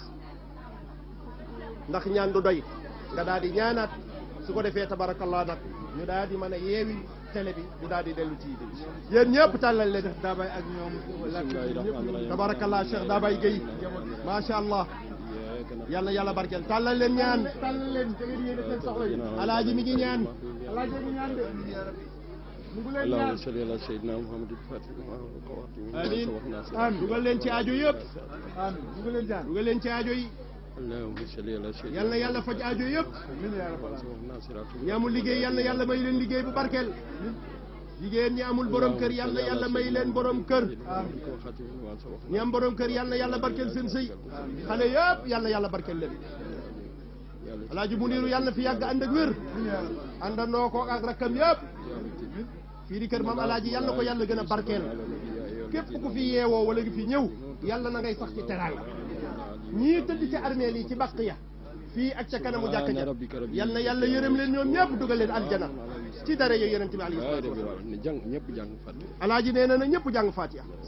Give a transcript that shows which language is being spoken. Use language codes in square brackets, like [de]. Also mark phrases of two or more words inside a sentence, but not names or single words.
[wo] ndax ñaan du doy nga daa di ñaanaat su ko defee tabarakallah nag ñu daa di mën a yeewi télé bi ñu daa di dellu ci yéen ñëpp tàllal leen def daabay ak ñoom tabarakallah Cheikh Daabay Gueye [ar] ما شاء الله [wo] yal na yàlla barkeel tàllal leen ñaan tàllal leen da ngeen yéene seen soxla yi alaaji mi ngi ñaan alaaji mi ngi ñaan de [ar] اللهم صل على سيدنا محمد الفاتح [wo] amiin amiin dugal leen ci aajo yëpp amiin dugal leen ci aajo yi [ar] اللهم صل على سيدنا [wo] yal na yàlla faj aajo yëpp ñi amul liggéey yal na yàlla may leen liggéey bu barkeel jigéen ñi amul borom kër yal na yàlla may leen borom kër ñi am borom kër yal na yàlla barkeel seen sëy xale yëpp yal na yàlla barkeel leen alaaji Muniiru yal na fi yàgg ànd ak wér àndandoo ko ak rakkam yëpp fii di kër maam alaaji yal na ko yàlla gën a barkeel képp ku fi yeewoo wala nga fi ñëw yàlla na ngay sax ci teraanga ñii tëdd ci armeel yi ci bàq ya fii ak ca kanamu jàkka ja yal na yàlla yërëm leen ñoom ñëpp dugal leen aljana ci dara yo yonent bi [ar] عليه الصلاة والسلام [wo] alaaji nee na ñëpp jàng Fatiha.